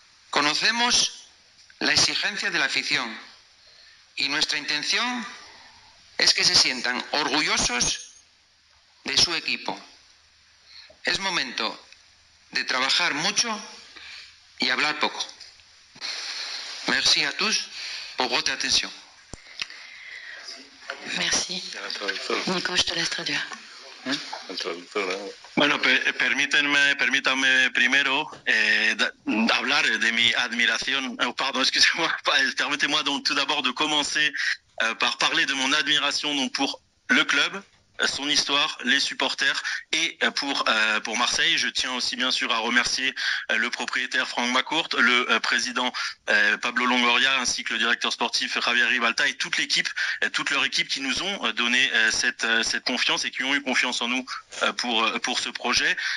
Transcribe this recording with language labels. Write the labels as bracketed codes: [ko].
[es] Conocemos la exigencia de la afición y nuestra intención es que se sientan orgullosos de su equipo. Es momento de trabajar mucho y hablar poco. [fr] Merci à tous pour votre attention. Merci. Nico, je te laisse traduire. [es] Bueno, permítanme primero hablar de mi admiración. [fr] Pardon, excusez-moi. Permettez-moi donc tout d'abord de commencer par parler de mon admiration donc pour le club, son histoire, les supporters et pour Marseille. Je tiens aussi bien sûr à remercier le propriétaire Frank McCourt, le président Pablo Longoria ainsi que le directeur sportif Javier Ribalta et toute l'équipe, toute leur équipe qui nous ont donné cette confiance et qui ont eu confiance en nous pour ce projet.